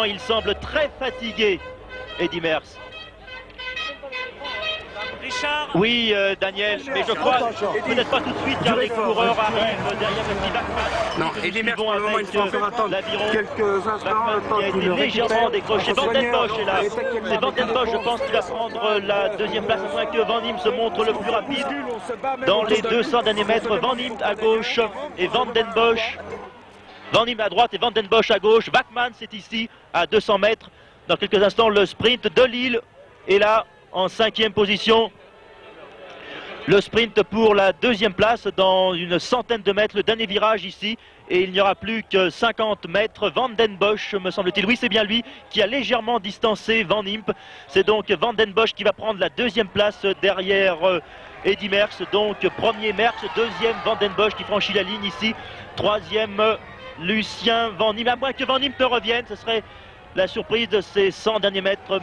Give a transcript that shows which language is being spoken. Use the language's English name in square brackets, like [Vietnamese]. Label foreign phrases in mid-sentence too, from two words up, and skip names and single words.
[French] Il semble très fatigué, Eddy Merckx. Richard. Oui, Daniel, mais je crois peut-être pas tout de suite car les coureurs arrivent derrière le petit Bachmann. Non, Eddy Merckx pour le moment il faut faire attendre quelques instants. Qui a été légèrement décroché. Van den Bosch est là. C'est Van den Bosch, je pense, qui va prendre la deuxième place. À moins que Van Impe se montre le plus rapide. Dans les 200 derniers mètres, Van Impe à gauche et Van den Bosch. Van Impe à droite et Van den Bosch à gauche. Bachmann, c'est ici à 200 mètres. Dans quelques instants, le sprint de Lille est là en 5e position. Le sprint pour la deuxième place dans une centaine de mètres. Le dernier virage ici. Et il n'y aura plus que 50 mètres. Van den Bosch, me semble-t-il. Oui, c'est bien lui qui a légèrement distancé Van Impe. C'est donc Van den Bosch qui va prendre la deuxième place derrière Eddy Merckx. Donc premier Merckx, deuxième Van den Bosch qui franchit la ligne ici. Troisième Lucien Van Impe. À moins que Van Impe revienne, ce serait la surprise de ces 100 derniers mètres.